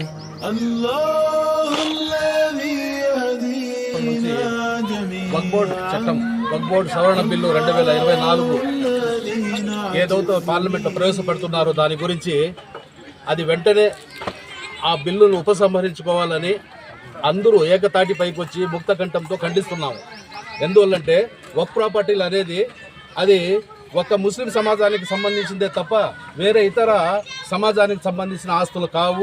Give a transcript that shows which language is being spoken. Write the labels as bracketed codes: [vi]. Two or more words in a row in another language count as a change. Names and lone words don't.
[ar] الله الذي يهدينا [te] వక్బోర్డ్ చట్టం [ar] جميعا [te] వక్బోర్డ్ సవరణ బిల్లు 2024 [ar] الذي نعتز [te] ఏదైతే పార్లమెంట్లో ప్రవేశపెడుతున్నారో దాని గురించి అది వెంటనే ఆ బిల్లును ఉపసంహరించుకోవాలని అందరూ ఏకతాటిపైకి వచ్చి ముక్త కంఠంతో ఖండిస్తున్నాము. ఎందువల్లంటే వక్ ప్రాపర్టీలు అనేది అది ఒక ముస్లిం సమాజానికి సంబంధించిందే తప్ప వేరే ఇతర సమాజానికి సంబంధించిన ఆస్తులు కావు.